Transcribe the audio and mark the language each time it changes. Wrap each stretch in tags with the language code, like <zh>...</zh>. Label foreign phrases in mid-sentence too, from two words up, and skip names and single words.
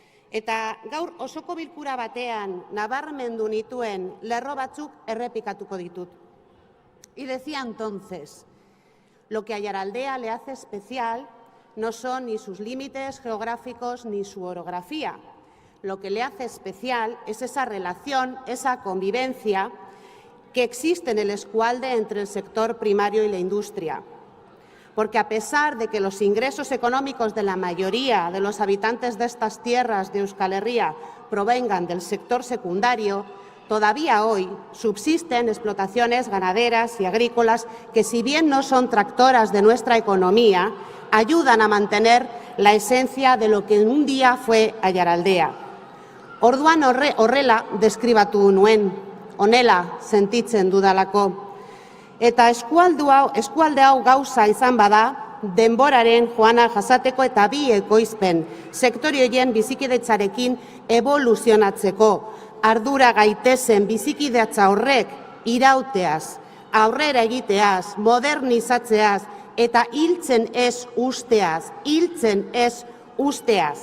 <eu>Eta gaur osoko bilkura batean nabarmendu nituen lerro batzuk errepikatuko ditut.</eu> <es>Y decía entonces, lo que a Aiaraldea le hace especial no son ni sus límites geográficos ni su orografía. Lo que le hace especial es esa relación, esa convivencia que existe en el eskualde entre el sector primario y la industria. Porque a pesar de que los ingresos económicos de la mayoría de los habitantes de estas tierras de Euskal Herria provengan del sector secundario, todavía hoy subsisten explotaciones ganaderas y agrícolas que, si bien no son tractoras de nuestra economía, ayudan a mantener la esencia de lo que en un día fue Aiaraldea.</es> <eu>Orduan horrela deskribatu nuen, honela sentitzen dudalako. Eta eskualde hau gauza izan bada, denboraren joana jasateko eta bi ekoizpen sektore horien bizikidetzarekin evoluzionatzeko, ardura gaitezen bizikidetza horrek irauteaz, aurrera egiteaz, modernizatzeaz eta hiltzen ez usteaz.</eu>